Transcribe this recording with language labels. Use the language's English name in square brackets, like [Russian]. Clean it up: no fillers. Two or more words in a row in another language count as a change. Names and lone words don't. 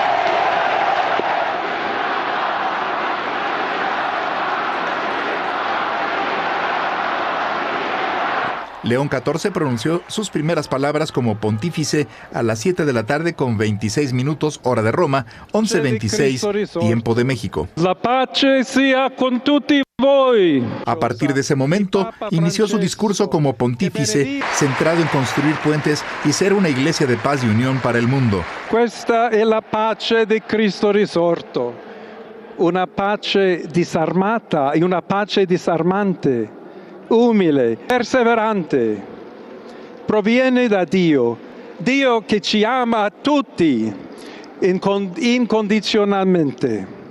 [Spanish] León XIV pronunció sus primeras palabras como pontífice a las 7 de la tarde con 26 minutos hora de Roma, 11:26 tiempo de México. [Italian] La pace sia con tutti voi. [Spanish] A partir de ese momento, inició su discurso como pontífice, centrado en construir puentes y ser una iglesia de paz y unión para el mundo. [Italian] Questa è la pace di Cristo risorto, una pace disarmata e una pace disarmante. Umile, perseverante, proviene da Dio, Dio che ci ama a tutti incondizionalmente.